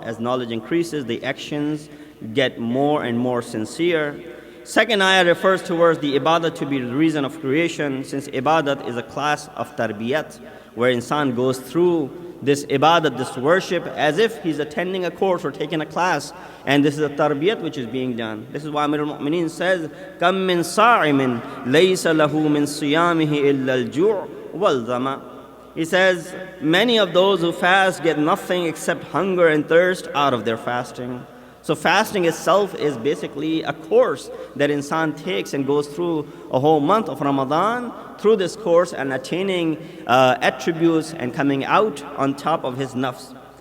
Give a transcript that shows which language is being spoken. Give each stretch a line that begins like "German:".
English: As knowledge increases, the actions get more and more sincere. Second ayah refers towards the ibadat to be the reason of creation, since ibadat is a class of tarbiyat, where insan goes through this ibadat, this worship, as if he's attending a course or taking a class, and this is a tarbiyat which is being done. This is why Amir al-Mu'mineen says,
Arabic: كَم مِّن صَاعِمٍ لَيْسَ لَهُ مِن صِيَامِهِ إِلَّا الْجُوعُ وَالظَّمَأُ.
English: He says, many of those who fast get nothing except hunger and thirst out of their fasting. So fasting itself is basically a course that insan takes and goes through a whole month of Ramadan through this course and attaining attributes and coming out on top of his nafs.